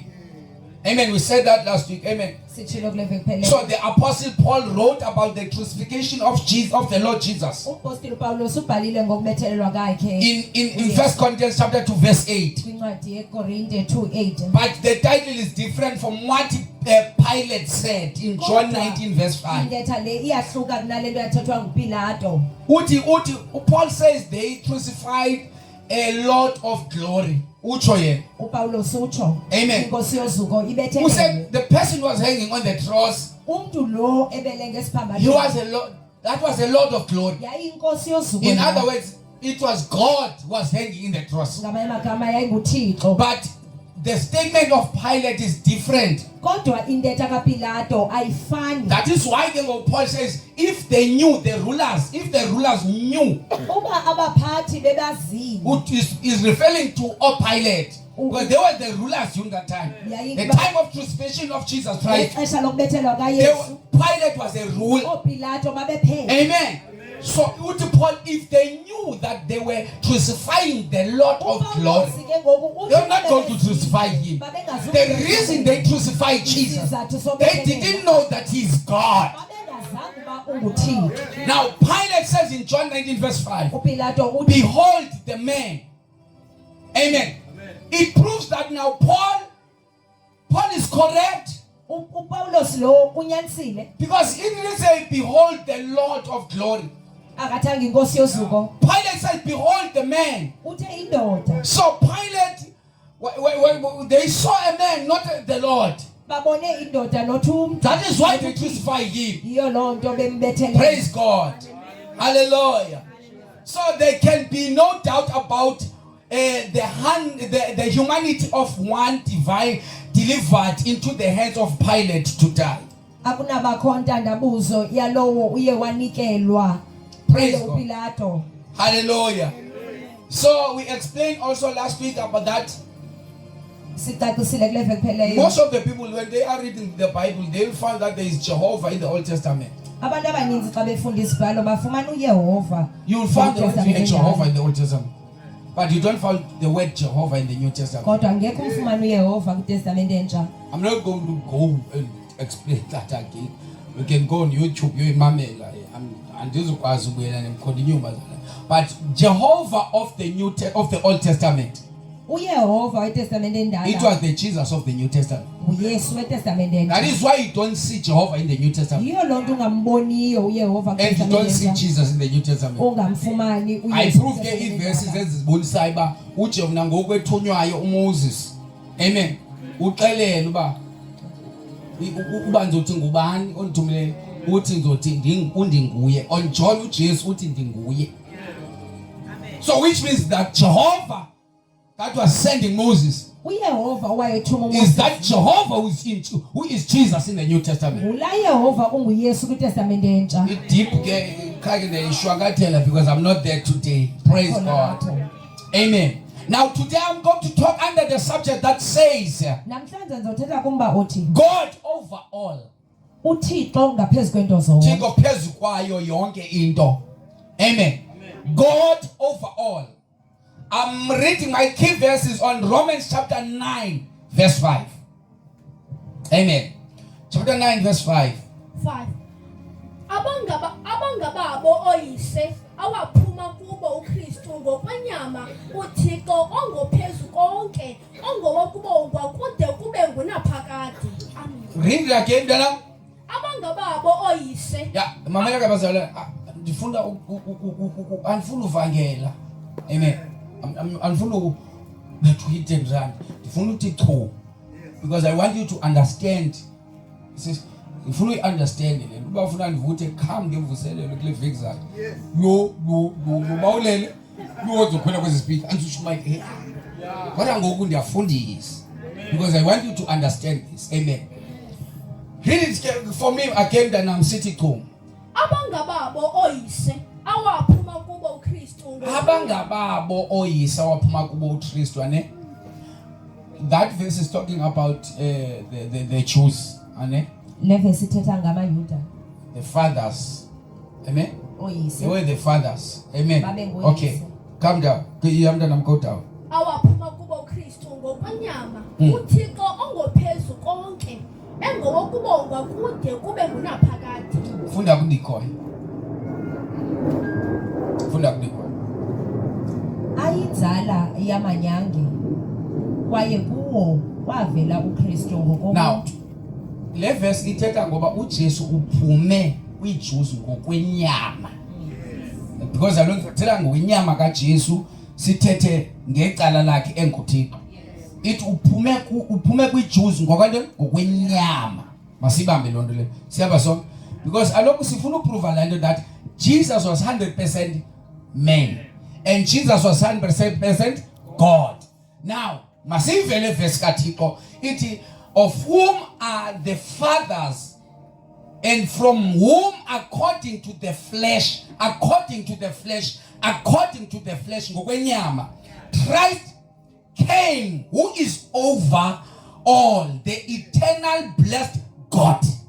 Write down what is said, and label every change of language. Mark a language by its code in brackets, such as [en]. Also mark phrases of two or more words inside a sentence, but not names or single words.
[en] Amen. We said that last week. Amen. [xh] sitshilo kule veki phelele [en] So the Apostle Paul wrote about the crucifixion of Jesus, of the Lord Jesus, [xh] uPostile Paulos ubhalile ngokubethelelwa kwakhe [en] in 1 Corinthians chapter 2 verse 8. [xh] kwincwadi yekorinte 2:8 [en] But the title is different from what Pilate said in John 19 verse 5. [xh] indetha le iyahluka kunalento yathethwa nguPilato [en] Paul says they crucified a Lord of glory. [xh] Utsho yena. uPaulos utsho Amen. inkosi yozuko [en] Who [xh] ibethelelwe [en] said the person was hanging on the cross, [xh] umuntu lo ebelenge [en] he [xh] esiphambanweni [en] was a Lord, that was a Lord of glory. [xh] yayinkosi yozuko [en] In other words, it was God who was hanging in the cross. [xh] ngamanye amagama yayinguThixo [en] But the statement of Pilate is different. [xh] kodwa indetha kaPilato ayifani [en] That is why Paul says, if they knew, the rulers, if the rulers knew, [xh] uba abaphathi bebazile [en] who is referring to Pilate, because they were the rulers during that time. The time of crucifixion of Jesus Christ, [xh] ixesha lokubethelwa kaYesu [en] Pilate was a ruler. [xh] oPilato babephethe Amen. [en] So Paul, if they knew that they were crucifying the Lord of glory, they were not going to crucify him. The reason they crucified Jesus, they didn't know that he's God. Now Pilate says in John 19 verse 5, [xh] uPilato uthi [en] behold the man. Amen. It proves that now Paul is correct, [xh] uPaulos lo unyanisile [en] because he didn't say behold the Lord of glory. [xh] akathanga inkosi yozuko [en] Pilate said behold the man. [xh] uthe indoda [en] So Pilate, they saw a man, not the Lord. [xh] babone indoda nothi umntu [en] That is why they crucified him. [xh] iyo loo nto bembethelele [en] Praise God. Hallelujah. So there can be no doubt about the humanity of one divine delivered into the hands of Pilate to die. [xh] akunabakho ntandabuzo yalowo uye wanikelwa [en] Praise God. uPilato Hallelujah. So we explained also last week about that. [xh] sicacisile kule veki pheleyo [en] Most of the people, when they are reading the Bible, they will find that there is Jehovah in the Old Testament. [xh] abantu abaninzi xa befunda isibhalo bafumana uYehova [en] You will find the word Testament Jehovah in the Old Testament, but you don't find the word Jehovah in the New Testament. [xh] kodwa ngeke umfumane uYehova kwiTestament entsha [en] I'm not going to go and explain that again. You can go on YouTube, you imamela. But Jehovah of the Old Testament, [xh] uYehova weTestament [en] it [xh] endala [en] was the Jesus of the New Testament. [xh] uYesu weTestament [en] That [xh] entsha [en] is why you don't see Jehovah in the New Testament, [xh] yiyo loo nto ungamboniyo uYehova [en] and you [xh] kwiTestament [en] don't see [xh] entsha [en] Jesus in the New Testament. [xh] ungamfumani [en] I [xh] uYesu [en] prove ke [xh] kwiTestament iverses entsha. ezibonisayo uba uJehova ngokwethunywayo uMoses, amen, uxelele uba ngizothi ngubani ondithumileyo, uthi ngizothi undinguye. On John uJesu uthi ndinguye. [en] So which means that Jehovah that was sending Moses [xh] uYehova owayethuma [en] is that Jehovah who is Jesus in the New Testament. [xh] ula Yehova unguYesu kwiTestament entsha [en] It deep [xh] ke ishwakathela [en] because I'm not there today. Praise God. Amen. Now today I'm going to talk under the subject that says [xh] namhlanje ndizothetha kumba othi [en] God over all. [xh] uThixo ngaphezu kwento zonke Thixo phezu kwayo yonke into. [en] Amen. God over all. I'm reading my key verses on Romans chapter 9 verse 5. Amen. Chapter 9 verse 5. [xh] 5 abangababo oyise awaphuma kubo uKristu ngokwenyama uThixo ongophezu konke ongowokubongwa kude kube ngunaphakade. Amen. [en] Read it again, Dana. [xh] Abangababo oyise Yeah, mamela kabazala. ndifuna andifuna uvangela. Amen. [en] Andifuna that hit and run. [xh] Ndifuna uthi chu. [en] Because I want you to understand. [xh] Ndifuna uyi-understand le nto. Uba ufuna ndivuthe kham ngemvuselelo kule veki zakhe. Lo bawulele. Uyozokhwela kwezi speaker andisho [en] my head. [xh] Kodwa ngoku ndiyafundisa. [en] Because I want you to understand this. Amen. Read it for me again that I'm sitting home. [xh] Abangababo oyise awaphuma kubo uKristu. Abangababo oyise awaphuma kubo uKristu ane. [en] That verse is talking about the Jews ane. [xh] Le verse ithetha ngamaYuda. [en] The fathers. Amen. [xh] Oyise. [en] They were the fathers. Amen. [xh] Babengoyise. [en] Okay. Calm down. Go down. [xh] Awaphuma kubo uKristu ngokwenyama. uThixo ongophezulu konke. Engowokubongwa kude kube ngunaphakade. Funda kudikhoyo. Ayinzala yamanyange kwaye kuwo kwavela uKristu ngokomuntu. Now, le verse ithetha ngoba uJesu uphume kwiJews ngokwenyama. Because alonto thela ngokwenyama kaJesu sithethe ngecala lakhe enguThixo. It uphume kwiJews ngokwenyama. Masibambe lonto le. Siyaba sonke. Because alokhu sifuna uprove lento [en] that Jesus was 100% man and Jesus was 100% God. Now, [xh] masivele verse kaThixo ithi [en] of whom are the fathers and from whom according to the flesh ngokwenyama Christ came, who is over all, the eternal blessed God.